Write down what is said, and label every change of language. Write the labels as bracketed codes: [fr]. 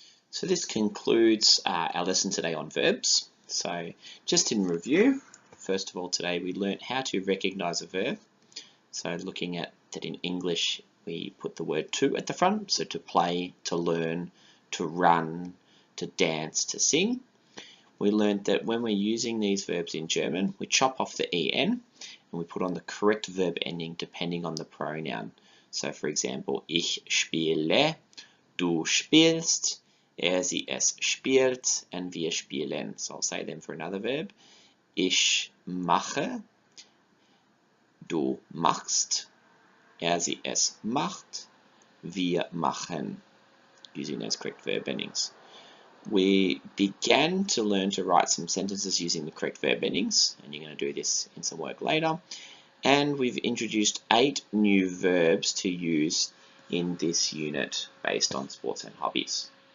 [en] So this concludes our lesson today on verbs. So just in review, first of all today we learnt how to recognize a verb. So looking at that in English we put the word to at the front, so to play, to learn, to run, to dance, to sing. We learnt that when we're using these verbs in German, we chop off the en and we put on the correct verb ending depending on the pronoun. So for example, [de] ich spiele, du spielst, sie es spielt, and wir spielen. [en] So I'll say them for another verb. [de] Ich mache, du machst, sie es macht, wir machen, [en] using those correct verb endings. We began to learn to write some sentences using the correct verb endings, and you're going to do this in some work later. And we've introduced 8 new verbs to use in this unit based on sports and hobbies.